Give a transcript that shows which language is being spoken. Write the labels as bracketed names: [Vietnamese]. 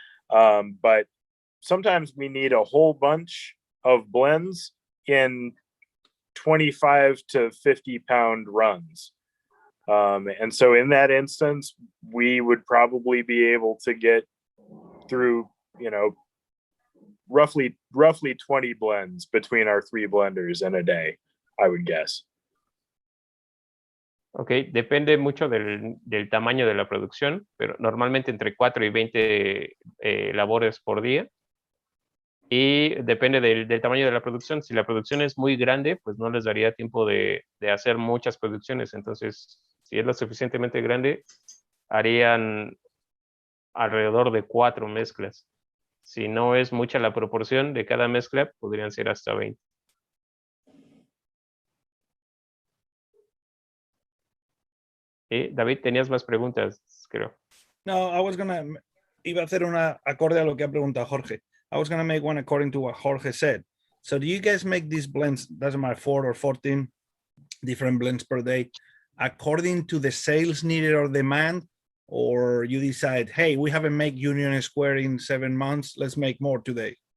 [English] But sometimes we need a whole bunch of blends in 25 to 50 pound runs. And so in that instance, we would probably be able to get through, roughly 20 blends between our 3 blenders in a day, I would guess. [Spanish] Ok, depende mucho del tamaño de la producción, pero normalmente entre 4 y 20 labores por día. Y depende del tamaño de la producción. Si la producción es muy grande, pues no les daría tiempo de hacer muchas producciones. Entonces, si es lo suficientemente grande, harían alrededor de 4 mezclas. Si no es mucha la proporción de cada mezcla, podrían ser hasta 20. David, tenías más preguntas, creo. No, iba a hacer una acorde a lo que ha preguntado Jorge. [English] I was going to make one according to what Jorge said. So do you guys make these blends, doesn't matter, 4 or 14 different blends per day, according to the sales needed or demand? Or you decide, hey, we haven't made Union Square in 7 months, let's make more today?